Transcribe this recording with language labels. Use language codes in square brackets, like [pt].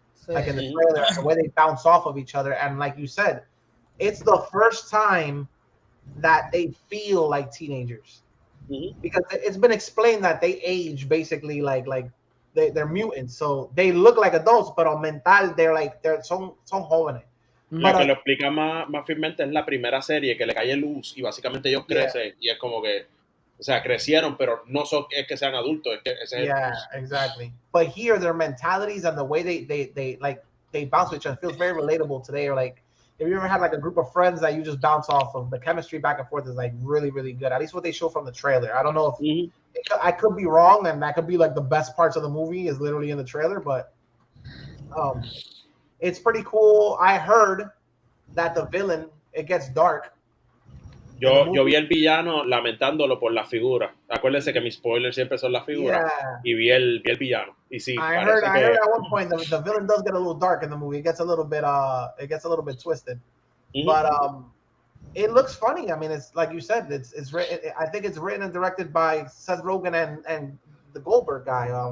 [en] Like in the trailer, the way they bounce off of each other. And like you said, it's the first time that they feel like teenagers. Because it's been explained that they age basically like they're mutants. So they look like adults, [es] pero mental, son jóvenes. La que lo explica más firmemente es la primera serie, que le cae luz y básicamente ellos crecen y es como que, o sea, crecieron, pero no son, es que sean adultos, es que ese es el [en] exactly. But here, their mentalities and the way they bounce with each other feels very relatable today. Or like, if you ever had like a group of friends that you just bounce off of, the chemistry back and forth is like really, really good. At least what they show from the trailer. I don't know if I could be wrong, and that could be like the best parts of the movie is literally in the trailer, but it's pretty cool. I heard that the villain, it gets dark. [es] Yo vi el villano lamentándolo por la figura. Acuérdense que mis spoilers siempre son las figuras. Y vi el villano. Y sí, [en] I heard at one point the villain does get a little dark in the movie. It gets a little bit twisted. But it looks funny. I mean, it's like you said, it's written. I think it's written and directed by Seth Rogen and the Goldberg guy.